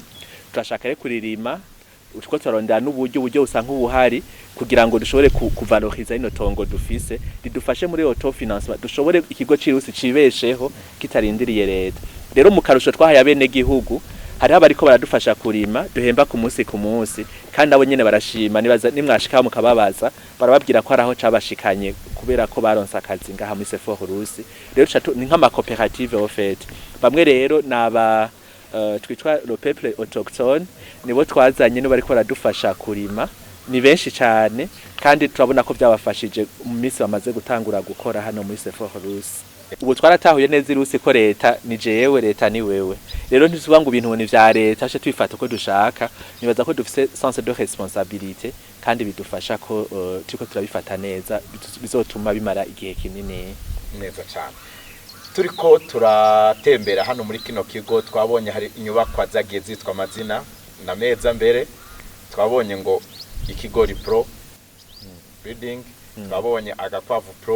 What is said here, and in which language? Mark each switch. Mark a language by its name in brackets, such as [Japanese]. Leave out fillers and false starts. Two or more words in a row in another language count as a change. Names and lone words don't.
[Rundi] Turashaka rero kuririma uko turarondera n'uburyo usanka ubuhari kugira ngo dushobore kuvaloriza ino tongo dufise, ridufashe muri autofinancement dushobore ikigo cirusi cibesheho kitarindiriye leta. Rero mu karusho twahaye abene gihugu hari abariko baradufasha kurima duhemba ku munsi kandi abo nyene barashima nibaza nimwashika mukababaza barababwira ko araho cabashikanye kubera ko baronsa akazi ngaha muri Sephora Rose. Rero ni nk'ama cooperative [French] au fait. [Rundi] Bamwe rero naba twitwa [French] le peuple autochtone [Rundi] nibo twazanye no bariko baradufasha kurima, ni benshi cyane kandi turabona ko byabafashije mu minsi bamaze gutangura gukora hano muri Sephora Rose. Ubu twaratahuye neza irusi ko leta ni jewe leta ni wewe. Rero ntituvuga ngo ibintu ni vya leta aje twifata ko dushaka, nibaza ko dufise [French] sens de responsabilité [Rundi] kandi bidufasha ko turiko turabifata neza bizotuma bimara igihe kinini neza cyane. Turiko turatembera hano muri kino kigo twabonye hari inyubakwa zagiye zitwa amazina na meza mbere, twabonye ngo ikigori [English] pro building, [Rundi] twabonye agakwavu pro.